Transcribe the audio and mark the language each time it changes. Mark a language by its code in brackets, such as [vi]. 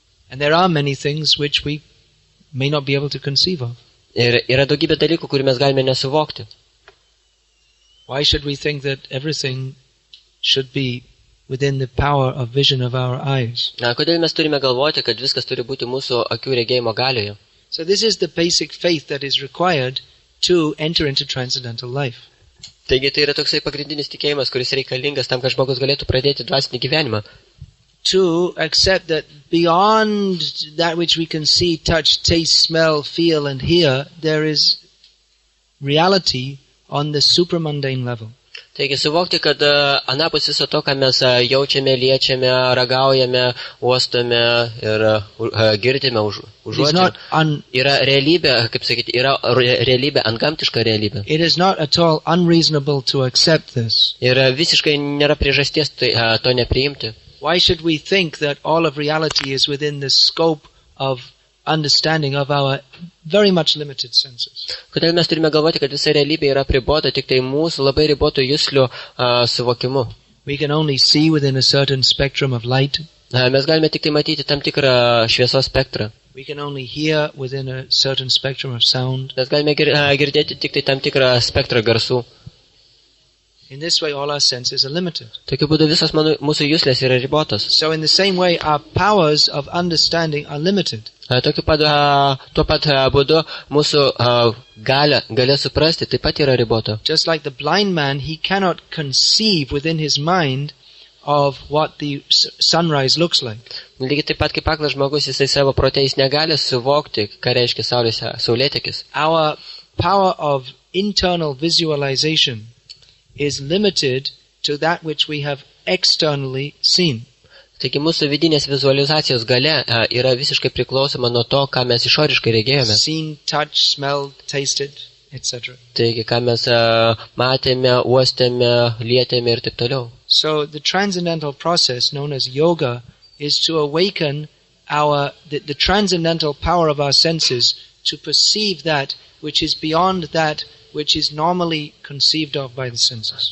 [en] And there are many things which we may not be able to conceive of. [lt] Ir yra daugybė dalykų, kurių mes galime nesuvokti. [en] Why should we think that everything should be within the power of vision of our eyes? [lt] Kodėl mes turime galvoti, kad viskas turi būti mūsų akių regėjimo galioje? [en] So this is the basic faith that is required to enter into transcendental life. [lt] Taigi tai yra toksai pagrindinis tikėjimas, kuris reikalingas tam, kad žmogus galėtų pradėti dvasinį gyvenimą. [en] To accept that beyond that which we can see, touch, taste, smell, feel and hear, there is reality on the supramundane level. [lt] Taigi suvokti, kad anapus viso to, ką mes jaučiame, liečiame, ragaujame, uostome ir girdime, užuodžiame, yra realybė, kaip sakyti, yra realybė, antgamtiška realybė. [en] It is not at all unreasonable to accept this. [lt] Ir visiškai nėra priežasties to nepriimti. [en] Why should we think that all of reality is within the scope of understanding of our very much limited senses? [lt] Kodėl mes turime galvoti, kad visa realybė yra apribota tik tai mūsų labai ribotų juslių suvokimu? [en] We can only see within a certain spectrum of light. [lt] Mes galime tik tai matyti tam tikrą šviesos spektrą. [en] We can only hear within a certain spectrum of sound. [lt] Mes galime girdėti tik tai tam tikrą spektrą garsų. [en] In this way, all our senses are limited. [lt] Tokiu būdu visos mūsų juslės yra ribotos. [en] So in the same way, our powers of understanding are limited. [lt] Tuo pat būdu mūsų galia suprasti taip pat yra ribota. [en] Just like the blind man, he cannot conceive within his mind of what the sunrise looks like. [lt] Lygiai taip pat kaip aklas žmogus, jisai savo prote jis negali suvokti, ką reiškia saulėtekis. [en] Our power of internal visualization is limited to that which we have externally seen. [lt] Taigi mūsų vidinės vizualizacijos galia yra visiškai priklausoma nuo to, ką mes išoriškai regėjome. [en] Seen, touched, smelled, tasted, etc. [lt] Taigi, ką mes matėme, uostėme, lietėme ir taip toliau. [en] So the transcendental process known as yoga is to awaken the transcendental power of our senses to perceive that which is beyond that which is normally conceived of by the senses.